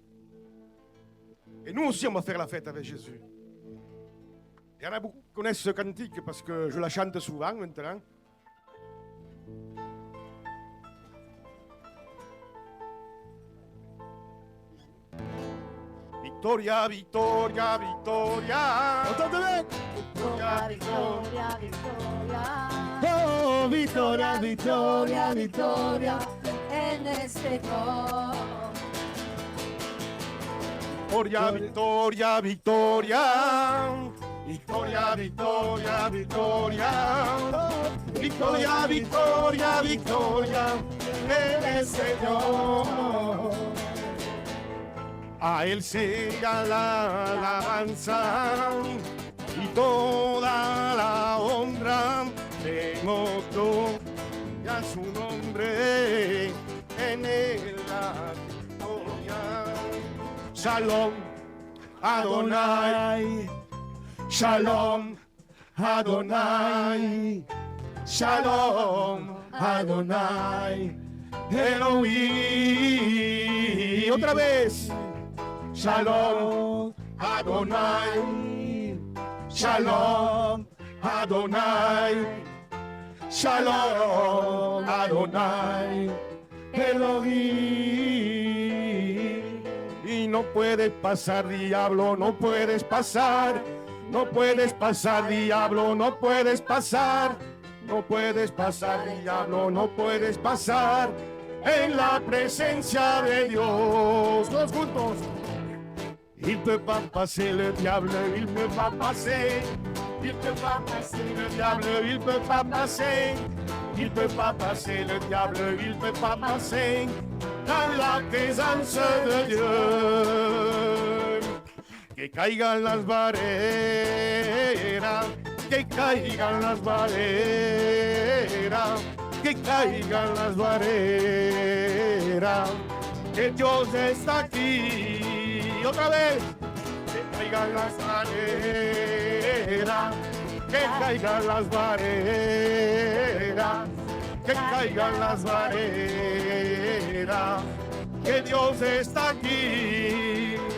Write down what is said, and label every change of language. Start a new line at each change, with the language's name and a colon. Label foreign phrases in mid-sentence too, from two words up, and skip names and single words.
French: Et nous aussi, on va faire la fête avec Jésus. Il y en a beaucoup qui connaissent ce cantique parce que je la chante souvent maintenant.
Spanish: Victoria, Victoria, Victoria.
French: Entendez-le.
Spanish: Victoria, Victoria, Victoria. Oh, Victoria, Victoria, Victoria. En este coro. Victoria, Victoria, Victoria. Victoria, Victoria, Victoria. Victoria, Victoria, Victoria. El Señor. A Él sea la alabanza y toda la honra. Demos gloria a su nombre en la victoria.
Hebrew: שלום, אדוני. שלום, אדוני. שלום, אדוני. Elohim.
Spanish: Otra vez.
Hebrew: שלום, אדוני. שלום, אדוני. שלום, אדוני. Elohim.
Spanish: Y no puedes pasar, diablo, no puedes pasar. No puedes pasar, diablo, no puedes pasar. No puedes pasar, diablo, no puedes pasar. En la presencia de Dios. Todos juntos.
French: Il peut pas passer le diable, il peut pas passer. Il peut pas passer le diable, il peut pas passer. Il peut pas passer le diable, il peut pas passer. Dans la présence de Dieu.
Spanish: Que caigan las barreras, que caigan las barreras, que caigan las barreras. Que Dios está aquí. Otra vez, que caigan las barreras, que caigan las barreras, que caigan las barreras, que Dios está aquí.